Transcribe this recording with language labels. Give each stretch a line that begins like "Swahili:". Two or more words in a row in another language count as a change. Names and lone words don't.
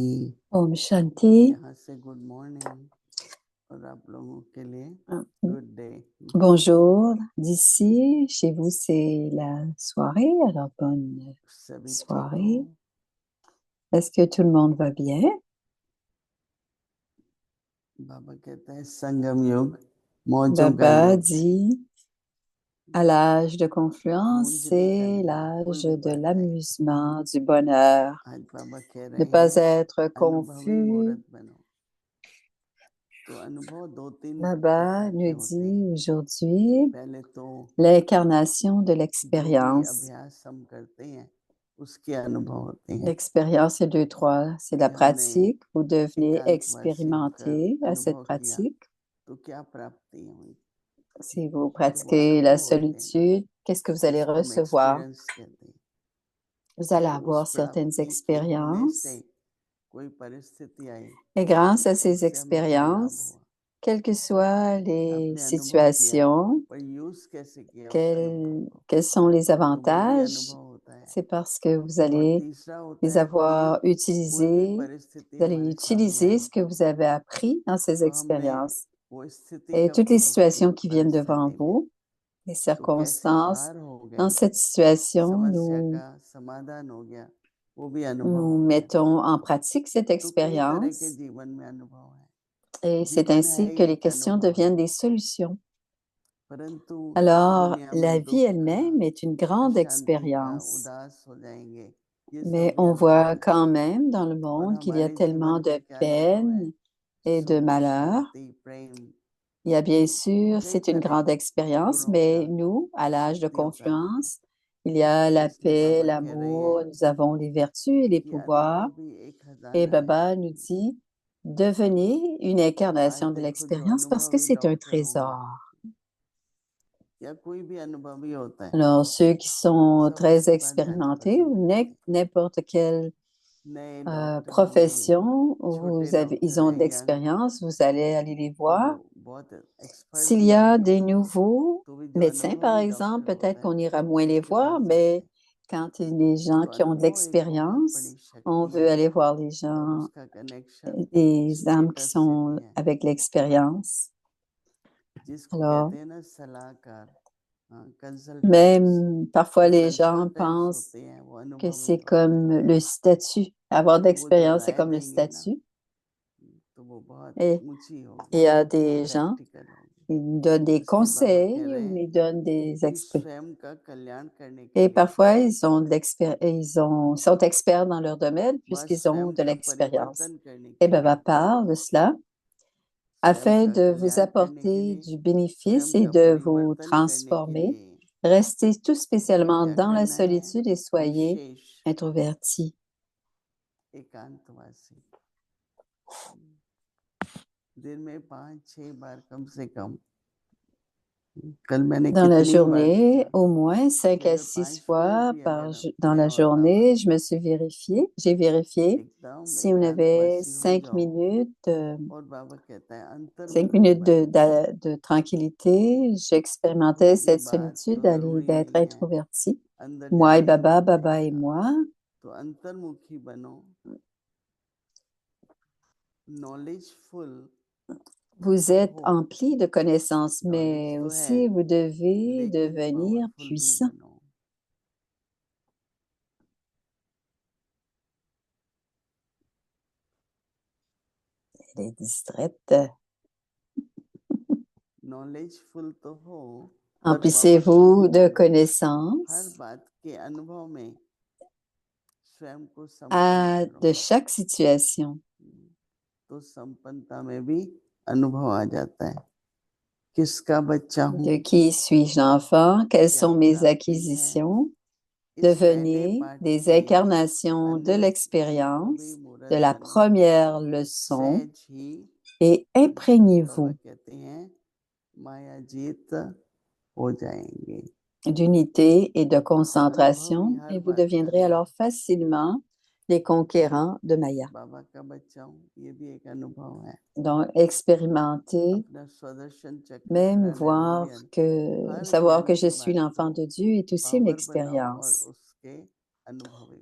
Hindi: ओम शांति. यहाँ से
English: good morning
Hindi: और आप लोगों के लिए
English: good day.
French: Bonjour. D'ici, chez vous, c'est la soirée. Alors, bonne
Hindi: सभी ठीक
French: soirée.
Hindi: हो?
French: Est-ce que tout le monde va bien?
Hindi: बाबा कहते हैं संगम युग मौजों का
French: Baba
Hindi: युग।
French: dit, à l'âge de confluence,
Hindi: मूंज नहीं
French: c'est
Hindi: करनी है,
French: l'âge
Hindi: कोई भी
French: de
Hindi: बात नहीं।
French: l'amusement, du bonheur.
Hindi: आज बाबा कह
French: Ne
Hindi: रहे
French: pas
Hindi: हैं
French: être
Hindi: अनुभवी
French: confus.
Hindi: मूर्त बनो। तो अनुभव दो तीन
French: Baba
Hindi: प्रकार के
French: nous
Hindi: होते
French: dit
Hindi: हैं।
French: aujourd'hui
Hindi: पहले तो
French: l'incarnation de
Hindi: जो भी
French: l'expérience.
Hindi: अभ्यास हम करते हैं उसके अनुभव होते हैं।
French: L'expérience, c'est deux, trois. C'est la
Hindi: कि हमने
French: pratique. Vous devenez
Hindi: एकांतवास से होकर
French: expérimenter à cette
Hindi: अनुभव किया
French: pratique.
Hindi: तो क्या प्राप्ति हुई,
French: Si vous
Hindi: तो वो
French: pratiquez la
Hindi: अनुभव होते हैं।
French: solitude, qu'est-ce que vous allez
Hindi: उसको हम
French: recevoir?
Hindi: एक्सपीरियंस कहते हैं।
French: Vous allez
Hindi: फिर उस
French: avoir certaines
Hindi: प्राप्ति के होने से
French: expériences.
Hindi: कोई परिस्थिति आई
French: Et grâce à
Hindi: तो
French: ces
Hindi: उससे हमें क्या लाभ
French: expériences,
Hindi: हुआ,
French: quelles que soient les
Hindi: आपने अनुभव किया
French: situations,
Hindi: पर यूज कैसे किया उस अनुभव को,
French: quels sont les
Hindi: तो वो भी
French: avantages,
Hindi: अनुभव होता है।
French: c'est parce que vous
Hindi: और
French: allez
Hindi: तीसरा होता
French: les
Hindi: है
French: avoir
Hindi: कि कोई भी
French: utilisés.
Hindi: परिस्थिति
French: Vous allez
Hindi: हमारे सामने
French: utiliser
Hindi: आई
French: ce que vous avez appris dans ces
Hindi: तो हमने
French: expériences.
Hindi: वो स्थिति
French: Et
Hindi: कब
French: toutes les
Hindi: देखी
French: situations qui viennent devant
Hindi: परिस्थिति में,
French: vous, les
Hindi: तो कैसे
French: circonstances,
Hindi: पार हो
French: dans
Hindi: गए,
French: cette situation,
Hindi: समस्या का समाधान हो गया, वो भी अनुभव
French: nous
Hindi: होता है।
French: mettons en pratique cette
Hindi: तो कई तरह के
French: expérience
Hindi: जीवन में अनुभव है।
French: et c'est
Hindi: जीवन है
French: ainsi que les
Hindi: एक
French: questions
Hindi: अनुभव है,
French: deviennent des solutions.
Hindi: परंतु
French: Alors,
Hindi: दुनिया
French: la
Hindi: में
French: vie
Hindi: दुख का,
French: elle-même est une grande
Hindi: अशांति का,
French: expérience,
Hindi: उदास हो जाएंगे, ये
French: mais
Hindi: सब भी
French: on
Hindi: अनुभव
French: voit
Hindi: है।
French: quand même dans le
Hindi: और
French: monde qu'il y a
Hindi: हमारे
French: tellement
Hindi: जीवन का
French: de
Hindi: क्या अनुभव है,
French: peine et de
Hindi: सुख
French: malheur.
Hindi: शांति प्रेम,
French: Il y a bien sûr,
Hindi: कई
French: c'est une
Hindi: तरह
French: grande expérience,
Hindi: गुणों का,
French: mais nous, à l'âge de
Hindi: शक्तियों का अनुभव।
French: confluence, il y a la
Hindi: इसलिए
French: paix,
Hindi: बाबा कह रहे
French: l'amour,
Hindi: हैं
French: nous avons les vertus et les
Hindi: कि
French: pouvoirs.
Hindi: अनुभव भी एक
French: Et
Hindi: खजाना है।
French: Baba nous dit, devenez une
Hindi: आज
French: incarnation de
Hindi: देखो जो
French: l'expérience parce que
Hindi: अनुभवी
French: c'est un
Hindi: डॉक्टर होंगे
French: trésor.
Hindi: या कोई भी अनुभवी होता है,
French: Alors, ceux qui sont
Hindi: सब
French: très
Hindi: उसके पास जाना
French: expérimentés,
Hindi: पसंद
French: ou
Hindi: करते हैं।
French: n'importe quelle
Hindi: नए डॉक्टर होंगे,
French: profession où
Hindi: छोटे
French: ils
Hindi: डॉक्टर
French: ont
Hindi: हैं
French: de
Hindi: या
French: l'expérience, vous allez aller les
Hindi: तो
French: voir.
Hindi: वो बहुत एक्सपर्ट
French: S'il
Hindi: भी
French: y a
Hindi: होंगे,
French: des nouveaux
Hindi: तो भी जो
French: médecins, par
Hindi: अनुभवी
French: exemple,
Hindi: डॉक्टर
French: peut-être
Hindi: होता है
French: qu'on ira
Hindi: सब
French: moins les
Hindi: उसके
French: voir,
Hindi: पास जाते
French: mais
Hindi: हैं।
French: Quand il y a des gens
Hindi: तो
French: qui ont de
Hindi: अनुभव एक बहुत
French: l'expérience,
Hindi: बड़ी
French: on
Hindi: शक्ति
French: veut
Hindi: है
French: aller voir les
Hindi: और
French: gens,
Hindi: उसका कनेक्शन
French: des âmes qui
Hindi: स्टेटस से
French: sont
Hindi: भी है
French: avec l'expérience.
Hindi: जिसको
French: Alors,
Hindi: कहते हैं ना सलाहकार, कंसल्टेंट्स,
French: même parfois les gens
Hindi: कंसल्टेंट्स
French: pensent
Hindi: होते हैं वो
French: que
Hindi: अनुभवी
French: c'est
Hindi: होते
French: comme
Hindi: हैं,
French: le statut. Avoir de
Hindi: वो जो
French: l'expérience, c'est
Hindi: राय
French: comme le
Hindi: देंगे ना
French: statut.
Hindi: तो वो बहुत
French: Et
Hindi: ऊंची
French: il
Hindi: होगी,
French: y a des gens,
Hindi: प्रैक्टिकल होगी।
French: ils nous donnent des
Hindi: इसलिए बाबा कह
French: conseils
Hindi: रहे
French: ou
Hindi: हैं
French: ils donnent des
Hindi: कि
French: expériences.
Hindi: स्वयं का कल्याण करने के
French: Et
Hindi: लिए
French: parfois, ils ont de ils sont experts dans leur domaine
Hindi: वह
French: puisqu'ils ont
Hindi: स्वयं
French: de
Hindi: का
French: l'expérience.
Hindi: परिवर्तन करने
French: Et
Hindi: के
French: Baba
Hindi: लिए,
French: parle de cela
Hindi: स्वयं
French: afin
Hindi: का
French: de vous
Hindi: कल्याण करने के
French: apporter
Hindi: लिए,
French: du bénéfice
Hindi: स्वयं
French: et
Hindi: का
French: de vous
Hindi: परिवर्तन करने के
French: transformer.
Hindi: लिए
French: Restez tout spécialement
Hindi: क्या
French: dans la
Hindi: करना है?
French: solitude et soyez
Hindi: विशेष
French: introvertis.
Hindi: एकांतवासी, दिन में 5-6 बार कम से कम। कल मैंने
French: Dans la
Hindi: कितनी बार
French: journée,
Hindi: देखा
French: au moins 5
Hindi: कि
French: à
Hindi: अगर
French: 6
Hindi: 5
French: fois
Hindi: मिनट भी
French: par
Hindi: अगर
French: dans
Hindi: मैं
French: la
Hindi: और बाबा
French: journée, je me suis vérifié, j'ai vérifié
Hindi: एकदम
French: si on avait
Hindi: एकांतवासी हो
French: 5
Hindi: जाओ,
French: minutes,
Hindi: और बाबा कहता है
French: 5
Hindi: अंतर्मुखी
French: minutes
Hindi: बनो,
French: de tranquillité. J'expérimentais
Hindi: ये
French: cette
Hindi: बात
French: solitude
Hindi: तो
French: d'aller,
Hindi: जरूरी
French: d'être
Hindi: नहीं है,
French: introverti.
Hindi: अंदर
French: Moi et
Hindi: जाके
French: Baba,
Hindi: पता
French: Baba et
Hindi: चलेगा।
French: moi,
Hindi: तो अंतर्मुखी बनो, knowledgeful
French: vous
Hindi: तो
French: êtes
Hindi: हो,
French: empli de connaissances,
Hindi: नॉलेज
French: mais
Hindi: तो है,
French: aussi vous devez
Hindi: लेकिन
French: devenir
Hindi: पावरफुल भी
French: puissant.
Hindi: बनो।
French: Elle est distraite.
Hindi: नॉलेजफुल तो हो, पर
French: Emplissez-vous
Hindi: पावरफुल भी
French: de
Hindi: बनो। हर
French: connaissances
Hindi: बात के अनुभव में स्वयं को संपन्न
French: de
Hindi: करो,
French: chaque situation.
Hindi: तो संपन्नता में भी अनुभव आ जाता है। किसका बच्चा हूँ,
French: De qui suis-je l'enfant? Quelles
Hindi: क्या
French: sont mes
Hindi: प्राप्ति है।
French: acquisitions?
Hindi: इस पहले
French: Devenez
Hindi: पाठ
French: des
Hindi: की
French: incarnations de
Hindi: अनुभवी
French: l'expérience
Hindi: मूर्त
French: de la
Hindi: बनो,
French: première leçon
Hindi: सहज ही
French: et
Hindi: बाबा
French: imprégnez-vous
Hindi: कहते हैं माया जीत हो जाएंगे।
French: d'unité et de
Hindi: तो अनुभवी
French: concentration
Hindi: हर
French: et vous
Hindi: बात का
French: deviendrez
Hindi: है।
French: alors facilement les conquérants de Maya.
Hindi: बाबा का बच्चा हूँ, ये भी एक अनुभव है।
French: Donc, expérimenter,
Hindi: अपना स्वदर्शन चक्र
French: même
Hindi: प्राणायाम
French: voir
Hindi: हर
French: savoir que
Hindi: ज्ञान
French: je
Hindi: की
French: suis
Hindi: बात
French: l'enfant
Hindi: को
French: de Dieu est aussi une
Hindi: पावर बनाओ और
French: expérience.
Hindi: उसके अनुभवी